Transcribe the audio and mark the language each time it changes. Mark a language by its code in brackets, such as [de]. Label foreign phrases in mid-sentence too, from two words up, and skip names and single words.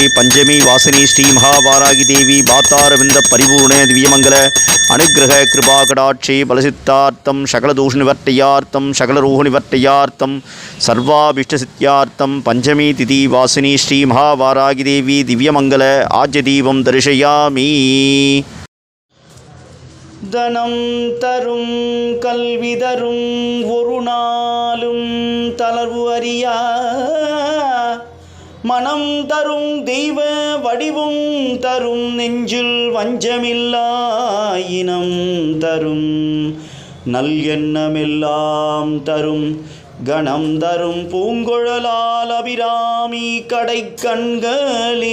[sa] पंचमी वासिनी श्री महावारागी देवी बातारविंद परिपूर्णे दिव्यमंगल अनुग्रह कृपाकटाक्षे बलसिद्धार्थं सकलदोषनिवर्तयार्थं सकलरोगनिवर्तयार्थं सर्वाभीष्टसिद्ध्यार्थं पंचमी तिथि वासिनी श्री महावारागी देवी दिव्यमंगल आज्यदीपं दर्शयामि. [ta] தனம் தரும் கல்வி தரும் ஒரு நாளும் தளர்வு அறியா மனம் தரும் தெய்வ வடிவும் தரும் நெஞ்சில் வஞ்சமில்லா இனம் தரும் நல் எண்ணமெல்லாம் தரும் கணம் தரும் பூங்குழலால் அபிராமி கடை கண்களே.